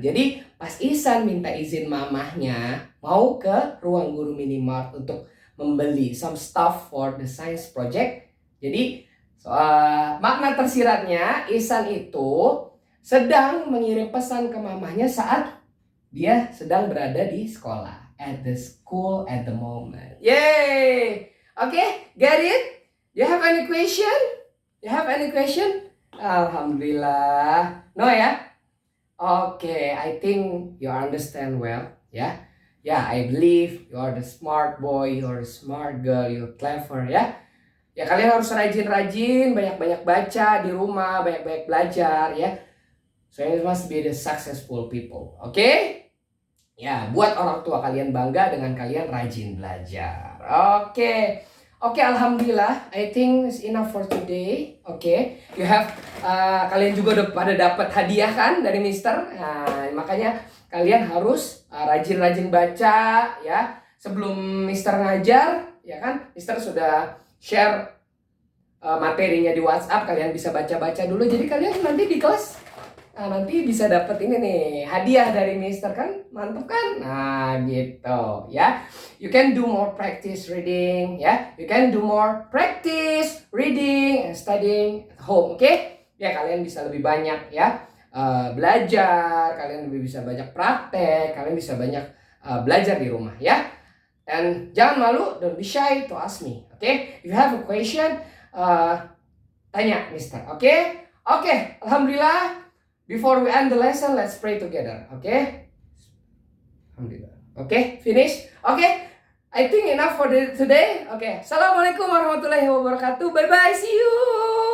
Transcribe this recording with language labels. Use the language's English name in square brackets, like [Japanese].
[Indonesian] Jadi pas Ihsan minta izin mamahnya mau ke ruang guru minimart untuk membeli [English] some stuff for the science project. [Indonesian] Jadi makna tersiratnya Ihsan itu sedang mengirim pesan ke mamahnya saat dia sedang berada di sekolah. [English] At the school at the moment. Yay! Okay, get it? Do you have any question? Alhamdulillah. No ya? Okay, I think you understand well, ya. Yeah, I believe you are the smart boy, you are the smart girl, you're clever, ya. [Indonesian] Ya kalian harus rajin-rajin, banyak-banyak baca di rumah, banyak-banyak belajar, ya. [English] So you must be the successful people, [Indonesian] okay? Ya, buat orang tua kalian bangga dengan kalian rajin belajar. [English] Oke, alhamdulillah. I think it's enough for today. [Indonesian] Oke, [English] you have [Indonesian] kalian juga udah pada dapat hadiah kan dari Mister. Nah, makanya kalian harus rajin-rajin baca ya. Sebelum Mister ngajar, ya kan? Mister sudah share materinya di WhatsApp. Kalian bisa baca-baca dulu. Jadi kalian nanti di kelas nanti bisa dapat ini nih hadiah dari Mister kan, mantap kan? Nah gitu ya. [English] You can do more practice reading ya. You can do more practice reading and studying at home, oke? [Indonesian] Ya kalian bisa lebih banyak ya belajar, kalian lebih bisa banyak praktek, kalian bisa banyak belajar di rumah ya. [English] And [Indonesian] jangan malu, [English] don't be shy to ask me, oke? If you have a question, [Indonesian] tanya Mister, [English] oke? Oke, alhamdulillah. Before we end the lesson, let's pray together. Okay? Alhamdulillah. Okay, finish. Okay, I think enough for today. Okay, [Arabic] assalamualaikum warahmatullahi wabarakatuh. [English] Bye bye. See you.